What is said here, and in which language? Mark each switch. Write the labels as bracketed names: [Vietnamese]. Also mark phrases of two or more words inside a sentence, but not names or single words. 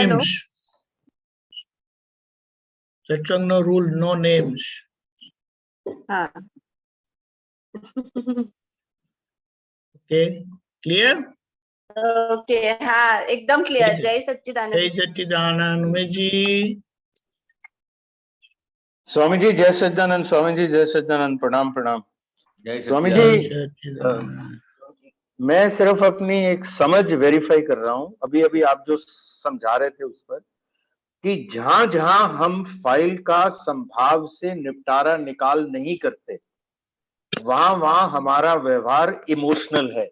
[English] Names. સત્સંગનો rule no names. [Gujarati] હા [English] Okay, clear? [Gujarati] ઓકે. હા એકદમ ક્લિયર. જય સચ્ચિદાનંદ. જય સચ્ચિદાનંદ. ઉમેશજી. [Hindi] स्वामी जी जय सच्चिदानंद। स्वामी जी जय सच्चिदानंद। प्रणाम प्रणाम। [Gujarati] જય [Hindi] स्वामी [Gujarati] જય [Hindi] जी [Gujarati] સચ્ચિદાનંદ. સચ્ચિદાનંદ. [Hindi] मैं सिर्फ अपनी एक समझ वेरीफाई कर रहा हूं, अभी अभी आप जो समझा रहे थे उस पर, कि जहां जहां हम फाइल का संभाव से निपटारा निकाल नहीं करते वहां वहां हमारा व्यवहार इमोशनल है।